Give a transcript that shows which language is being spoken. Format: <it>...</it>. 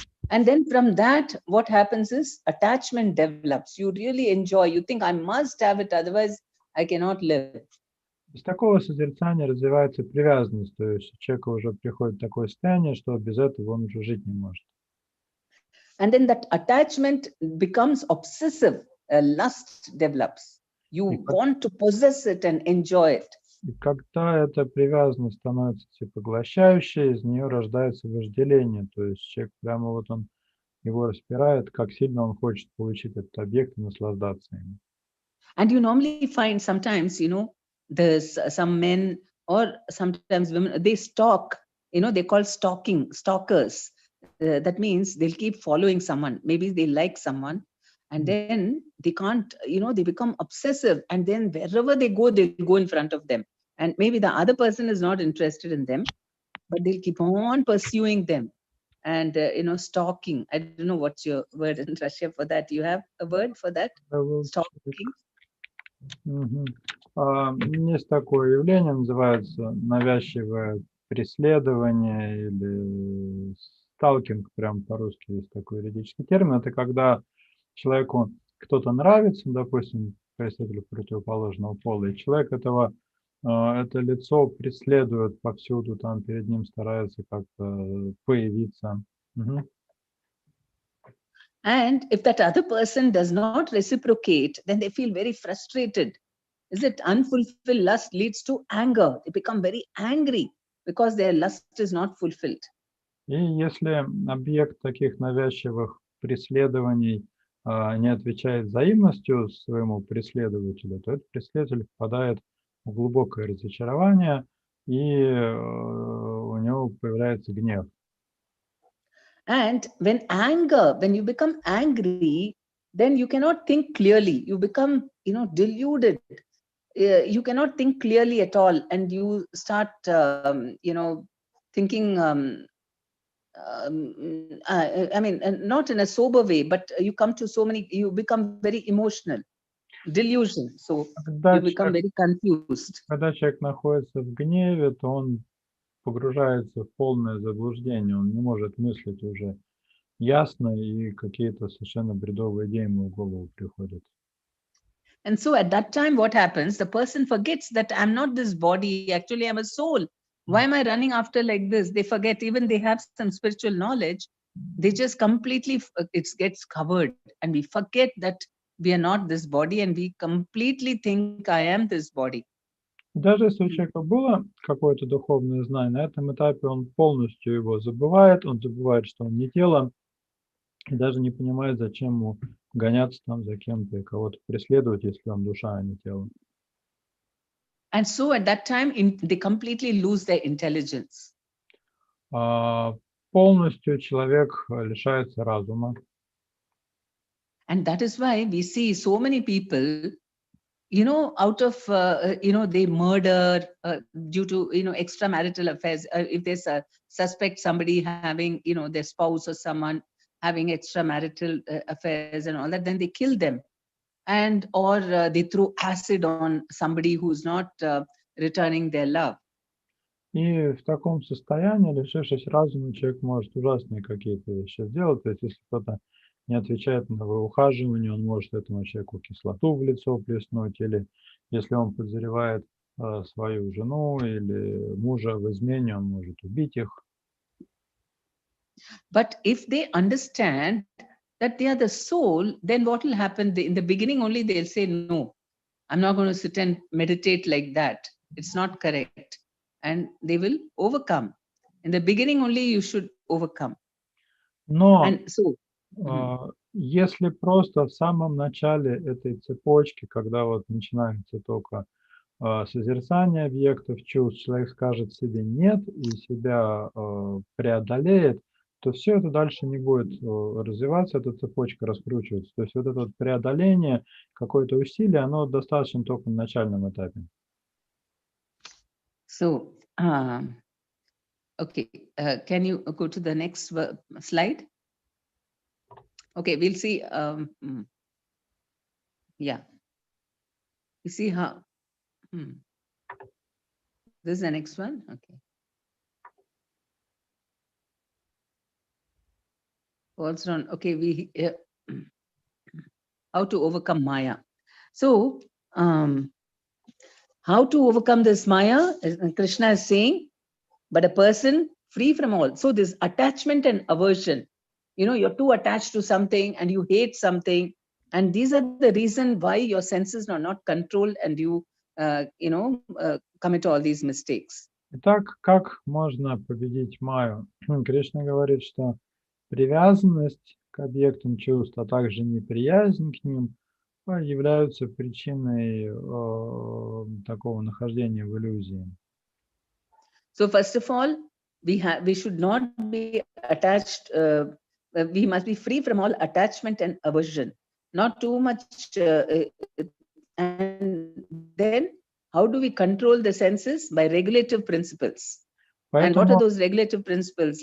<en>And then from that, what happens is attachment develops. You really enjoy, you think I must have it, otherwise I cannot live.</en> <ru>Из такого созерцания развивается привязанность, то есть у человека уже приходит такое состояние, что без этого он уже жить не может.</ru> <en>And then that attachment becomes obsessive, lust develops. You want to possess it and enjoy it.</en> <ru>И когда эта привязанность становится всепоглощающей, из нее рождается вожделение, то есть человек прямо вот он его распирает, как сильно он хочет получить этот объект и наслаждаться им.</ru> <en>And you normally find sometimes, there's some men or sometimes women, they stalk, they call stalkers. That means they'll keep following someone. Maybe they like someone and then they can't, they become obsessive, and then wherever they go, they'll go in front of them. And maybe the other person is not interested in them, but they'll keep on pursuing them and, stalking. I don't know what's your word in Russia for that. You have a word for that? Stalking?</en> <ru>Есть такое явление, называется навязчивое преследование или сталкинг, прям по-русски есть такой юридический термин. Это когда человеку кто-то нравится, допустим, представителю противоположного пола, и человек это лицо преследует повсюду, там перед ним старается как-то появиться.</ru> <en>And if that other person does not reciprocate, then they feel very frustrated. Is it unfulfilled lust leads to anger? They become very angry because their lust is not fulfilled.</en> <ru>И если объект таких навязчивых преследований не отвечает взаимностью своему преследователю, то этот преследователь впадает в глубокое разочарование, и у него появляется гнев.</ru> <en>And when you become angry, then you cannot think clearly. You become, deluded. You cannot think clearly at all, and you start, thinking. I mean, not in a sober way, but you become very emotional, delusion. So you become very confused.</en> <ru>Когда человек находится в гневе, то он погружается в полное заблуждение, он не может мыслить уже ясно, и какие-то совершенно бредовые идеи ему в голову приходят.</ru> <en>And so at that time, what happens? The person forgets that I'm not this body. Actually, I'm a soul. Why am I running after like this? They forget, even they have some spiritual knowledge. They just completely, it gets covered. And we forget that we are not this body, and we completely think I am this body.</en> <ru>Даже если у человека было какое-то духовное знание, на этом этапе он полностью его забывает, он забывает, что он не тело, и даже не понимает, зачем ему гоняться там за кем-то и кого-то преследовать, если он душа, а не тело.</ru> <en>And so at that time, they completely lose their intelligence.</en> <ru>Полностью человек лишается разума.</ru> <en>And that is why we see so many people, out of, they murder due to, extramarital affairs. If there's a suspect, somebody having, their spouse or someone having extramarital affairs and all that, then they kill them. And, or they throw acid on somebody who's not returning their love.</en> <ru>И в таком состоянии, лишившись разума, человек может ужасные какие-то вещи сделать. То есть, если кто-то не отвечает на его ухаживание, он может этому человеку кислоту в лицо плеснуть, или если он подозревает свою жену или мужа в измене, он может убить их.</ru> <en>But if they understand that they are the soul, then what will happen? In the beginning only they'll say, no, I'm not going to sit and meditate like that. It's not correct. And they will overcome. In the beginning only you should overcome.</en> <ru>Но</ru> <en>and so,</en> <ru>если просто в самом начале этой цепочки, когда вот начинается только созерцание объектов чувств, человек скажет себе «нет» и себя преодолеет, то все это дальше не будет развиваться, эта цепочка раскручивается. То есть вот это вот преодоление, какое-то усилие, оно достаточно только на начальном этапе.</ru> <en>So, okay, can you go to the next slide? Okay, we'll see. Yeah, you see how. This is the next one. Okay. Also on. Okay, we how to overcome Maya. So, how to overcome this Maya? Krishna is saying, but a person free from all. So this attachment and aversion. You're too attached to something and you hate something, and these are the reason why your senses are not controlled and you commit all these mistakes.</en> <ru>Итак, как можно победить Майю? Кришна говорит, что привязанность к объектам чувств, а также неприязнь к ним являются причиной такого нахождения в иллюзии.</ru> <en>So first of all, we should not be attached. We must be free from all attachment and aversion. Not too much. And then, how do we control the senses? By regulative principles. And what are those regulative principles?</en>